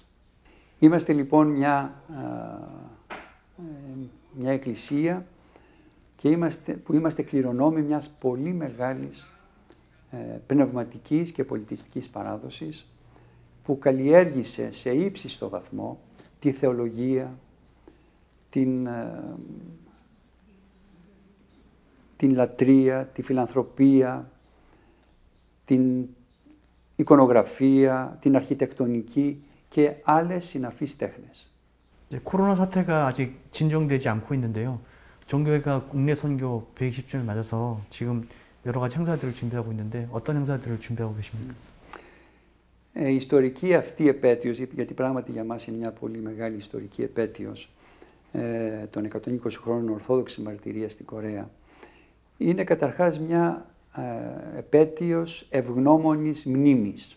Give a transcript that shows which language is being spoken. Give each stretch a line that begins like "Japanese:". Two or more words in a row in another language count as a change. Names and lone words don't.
Greek: Είμαστε λοιπόν μια εκκλησία που είμαστε κληρονόμοι μιας πολύ μεγάλης πνευματικής και πολιτιστικής παράδοσης που καλλιέργησε σε ύψιστο βαθμό τη θεολογία, την λατρεία, τη φιλανθρωπία, την εικονογραφία, την αρχιτεκτονική και άλλες συναφείς τέχνες.
Korean: 코로나 사태가 아직 진정되지 않고 있는데요. 종교회가 국내 선교 120주년을 맞아서 지금 여러 가지 행사들을 준비하고 있는데 어떤 행사들을 준비하고 계십니까?
Greek: Η ιστορική αυτή επέτειος, γιατί πράγματι για μας είναι μια πολύ μεγάλη ιστορική επέτειος των 120 χρόνων Ορθόδοξης μαρτυρίας στην Κορέα, είναι καταρχάς μια επέτειος ευγνώμονης μνήμης.